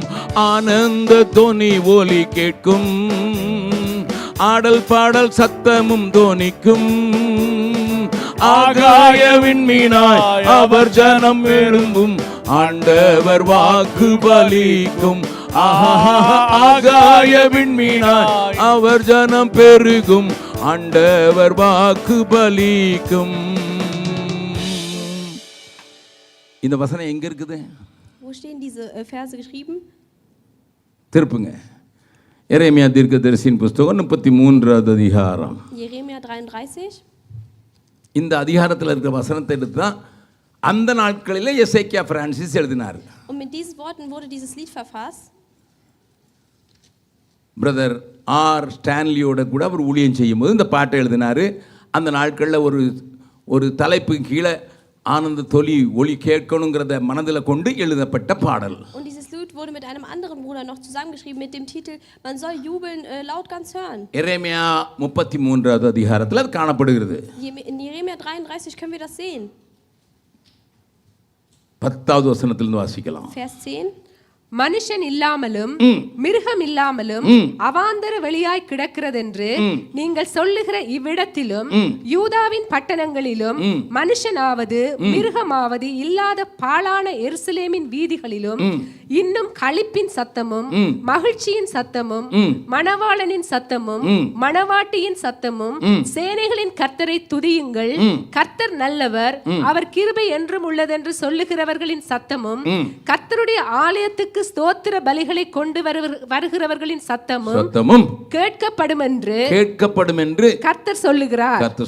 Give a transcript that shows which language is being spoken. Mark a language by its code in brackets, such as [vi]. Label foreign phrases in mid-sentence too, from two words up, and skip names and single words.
[ta] ஆனந்த தொனி ஒலி கேட்கும், ஆடல் பாடல் சத்தமும் தோனிக்கும், ஆகாய விண்மீனாய் அவர் ஜனம் எழும்பும், ஆண்டவர் வாக்கு பலிக்கும். ஆகாய விண்மீனாய் அவர் ஜனம் பெருகும், ஆண்டவர் வாக்கு பலிக்கும். இந்த வசனம் எங்க இருக்குது? [de] Wo stehen diese Verse geschrieben? [ta] திருப்புங்க. எரேமியா தீர்க்கதரிசியின் புஸ்தகம் 33வது அதிகாரம். [de] Jeremia 33. [ta] இந்த அதிகாரத்தில் இருக்கிற வசனத்தை எடுத்து தான் அந்த நாட்களிலே எசேக்கியா பிரான்சிஸ் எழுதினார். [de] Und mit diesen Worten wurde dieses Lied verfasst. [ta] பிரதர் ஆர் ஸ்டான்லியோட கூட அவர் ஊழியம் செய்யும்போது இந்த பாட்டை எழுதினார். அந்த நாட்களில் ஒரு தலைப்பு கீழே ஆனந்த தொலி ஒளி கேட்கணுங்கிறத மனதில் கொண்டு எழுதப்பட்ட பாடல். [de] Und dieses Lied wurde mit einem anderen Bruder noch zusammengeschrieben mit dem Titel Man soll jubeln laut ganz hören. [ta] எரேமியா 33வது அதிகாரத்தில் அது காணப்படுகிறது. [de] In Jeremia 33 können wir das sehen. [ta] 10வது வசனத்திலிருந்து வாசிக்கலாம். [de] Vers 10. [ta] மனுஷன் இல்லாமலும் மிருகம் இல்லாமலும் அவாந்தர வெளியாய் கிடக்கிறதென்று நீங்கள் சொல்லுகிற இவ்விடத்திலும் யூதாவின் பட்டணங்களிலும் மனுஷனாவது மிருகமாவது இல்லாத பாழான எருசலேமின் வீதிகளிலும் இன்னும் களிப்பின் சத்தமும் மகிழ்ச்சியின் சத்தமும் மணவாளனின் சத்தமும் மணவாட்டியின் சத்தமும் சேனைகளின் கர்த்தரை துதியுங்கள், கர்த்தர் நல்லவர், அவர் கிருபை என்றும் உள்ளதென்று சொல்லுகிறவர்களின் சத்தமும் கர்த்தருடைய ஆலயத்துக்கு ஸ்தோத்திர பலிகளை கொண்டு வருகிறவர்களின் சத்தமும் கேட்கப்படும் என்று கர்த்தர் சொல்லுகிறார்.